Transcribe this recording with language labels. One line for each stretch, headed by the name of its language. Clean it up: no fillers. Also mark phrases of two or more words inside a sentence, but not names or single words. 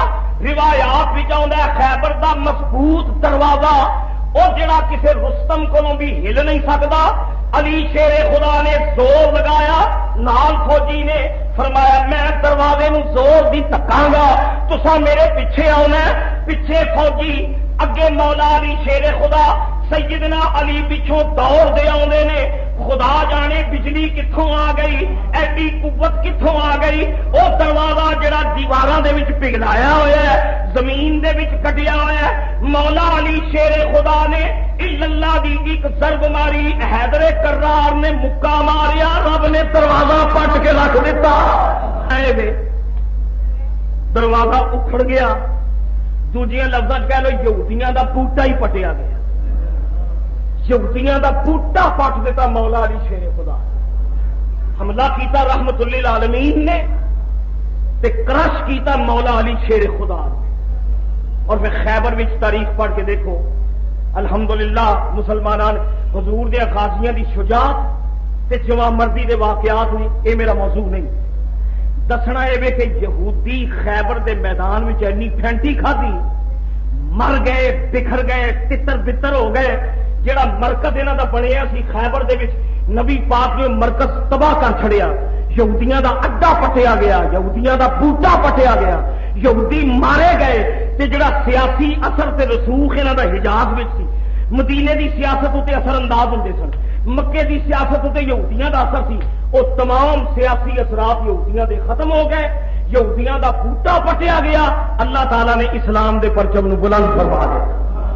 Punjabi: روایات بھی چاہتا ہے خیبر دا مضبوط دروازہ وہ جڑا کسی رستم کو بھی ہل نہیں سکتا، علی شیر خدا نے زور لگایا، نال فوجی نے فرمایا میں دروازے نو زور دی تکاں گا، تسا میرے پیچھے آنا۔ پیچھے فوجی، اگے مولا علی شیر خدا، سیدنا علی پچھوں دوڑ دے آنے نے۔ خدا جانے بجلی کتوں آ گئی، ایڈی قوت کتوں آ گئی۔ وہ دروازہ جڑا دیواراں دے وچ پگھلایا ہوا ہے، زمین دے وچ کٹیا ہوا ہے، مولا علی شیر خدا نے اللہ دی ایک ضرب ماری، حیدر کرار نے مکہ ماریا، رب نے دروازہ پٹ کے رکھ دیتا۔ دروازہ اکھڑ گیا، دوجیاں لفظاں کہہ لو یہودیاں دا بوٹا ہی پٹیا گیا، یہودیاں دا بوٹا پٹ دیتا مولا علی شیر خدا۔ حملہ کیتا رحمت للعالمین نے تے کرش کیتا مولا علی شیر خدا نے۔ اور پھر خیبر وچ تاریخ پڑھ کے دیکھو، الحمدللہ مسلمانان حضور دے غازیاں دی شجاعت تے جوان مردی دے واقعات نے، اے میرا موضوع نہیں۔ دسنا اے کہ یہودی خیبر دے میدان وچ اینی پھینٹی کھادی، مر گئے، بکھر گئے، تتر بتر ہو گئے۔ جڑا مرکز انہاں دا بنیا سی خیبر دے وچ، نبی پاک نے مرکز تباہ کر چھڑیا، یہودیاں دا اڈا پٹیا گیا، یہودیاں دا بوٹا پٹیا گیا، یہودی مارے گئے۔ تے جڑا سیاسی اثر تے رسوخ انہاں دا حجاز وچ سی، مدینے دی سیاست تے اثر انداز ہوندے سن، مکے دی سیاست تے یہودیاں دا اثر سی، وہ تمام سیاسی اثرات یہودیاں دے ختم ہو گئے، یہودیاں دا بوٹا پٹیا گیا، اللہ تعالیٰ نے اسلام دے پرچم نو بلند فرما دیا۔